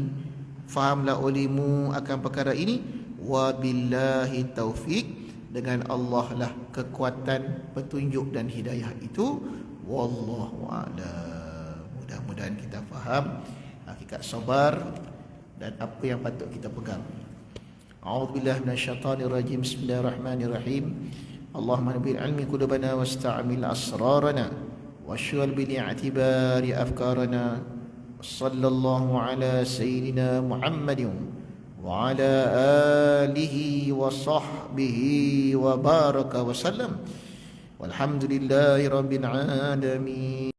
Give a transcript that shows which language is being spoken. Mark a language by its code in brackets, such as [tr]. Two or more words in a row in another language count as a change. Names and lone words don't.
[ms] Fahamlah olehmu akan perkara ini. [ar] وبالله التوفيق, [ms] dengan Allah lah kekuatan, petunjuk dan hidayah itu. [ar] والله أعلم. [ms] Mudah-mudahan kita faham hakikat sabar dan apa yang patut kita pegang. [ar] أعوذ بالله من الشيطان الرجيم. بسم الله الرحمن الرحيم. اللهم نور بالعلم قلوبنا واستعمل أسرارنا واشغل بالاعتبار أفكارنا. صلى الله على سيدنا محمد وعلى آله وصحبه وبارك وسلم. والحمد لله رب العالمين.